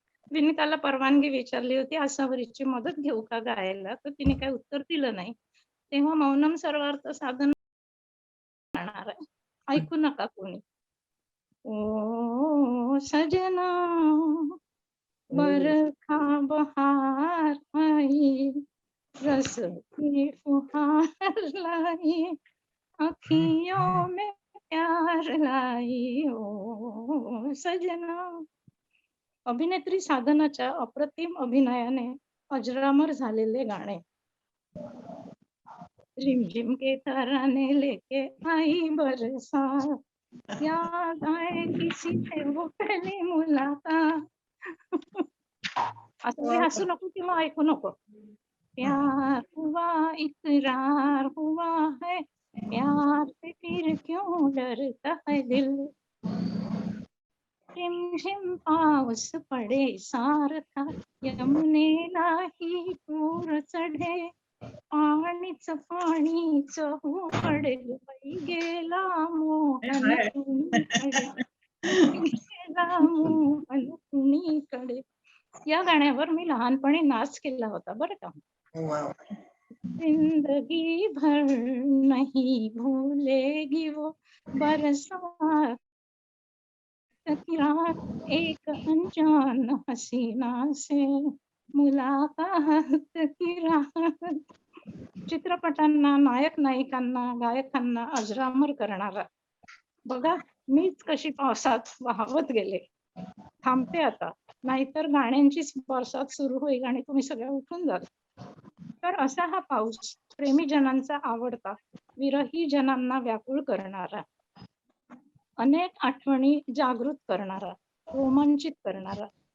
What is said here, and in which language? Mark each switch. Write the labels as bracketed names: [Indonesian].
[Marathi] विनीताला परवानगी विचारली होती आसावरीची मदत घेऊ का गायला, तर तिने काही उत्तर दिलं नाही. तेव्हा मौनम सर्वार्थ साधन गाणार आहे. ऐकू नका कोणी. [Hindi] ओ सजना बरखा बहार आई, रस की फुहार लाई, अखियों में प्यार लाई, ओ सजना. [Marathi] अभिनेत्री साधनाच्या अप्रतिम अभिनयाने अजरामर झालेले गाणे. [Hindi] रिमझिम के तराने लेके आई बरसात, याद आए किसी से वो पहली मुलाकात. [Marathi] असं मी हसू नको किंवा ऐकू नको. [Hindi] प्यार हुआ इकरार हुआ है, प्यार से फिर क्यों डरता है दिल. [Marathi] रिमझिम पाऊस पडे सारखा, यमुनेलाही पूर चढे, पाणीच पाणीच हो पडेल बाई, गेला मोहन कुणीकडे, गेला मोहन कुणीकडे. या गाण्यावर मी लहानपणी नाच केला होता बरं का. [Hindi] जिंदगी भर नहीं भूलेगी वो बरसात की रात, एक अनजान हसीना से मुलाकात की रात. [Marathi] चित्रपटांना, नायक नायिकांना, गायकांना अजरामर करणारा. बघा, मीच कशी पावसात वाहवत गेले. थांबते आता, नाहीतर गाण्यांचीच बरसात सुरू होईल आणि तुम्ही सगळ्या उठून जाल. तर असा हा पाऊस प्रेमी जनांचा आवडता, विरही जनांना व्याकुळ करणारा, अनेक आठवणी जागृत करणारा, रोमांचित करणारा.